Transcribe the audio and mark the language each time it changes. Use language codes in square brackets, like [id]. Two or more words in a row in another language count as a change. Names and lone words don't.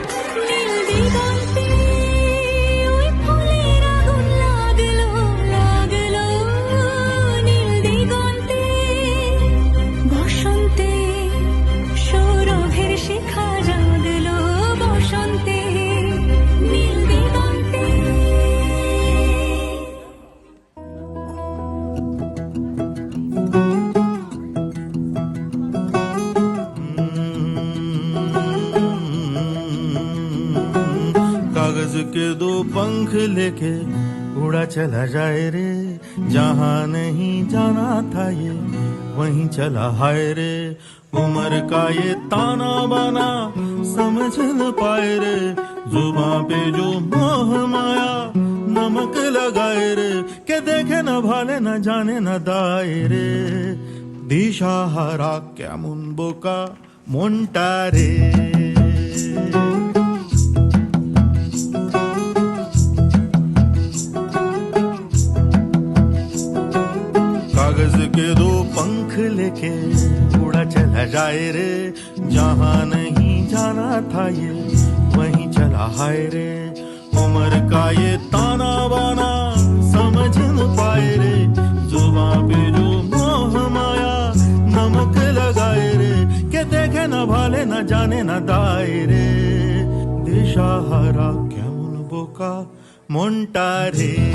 [bn] নীল দিগন্তে ওই ফুলের আগুন লাগলো লাগলো, নীল দিগন্তে বসন্তে সৌরভের শিখা জাগলো, বসন্তে নীল দিগন্তে। [hi] कागज के दो पंख लेके उड़ा चला जाए रे, जहाँ नहीं जाना था ये वहीं चला हाय रे। उम्र का ये ताना बाना समझ न पाए रे, जुबां पे जो मोह माया नमक लगाए रे। के देखे न भाले न जाने न दाए रे, [bn] দিশাহারা কেমন বোকা মনটা রে। [hi] कागज के दो पंख लेके उड़ा चला जाए रे, जहाँ नहीं जाना था ये वहीं चला हाय रे। उम्र का ये ताना बाना समझ न पाए रे, जुबां पे जो मोह माया नमक लगाए रे। के देखे न भाले न जाने न दाए रे, [bn] দিশাহারা কেমন বোকা মনটা রে।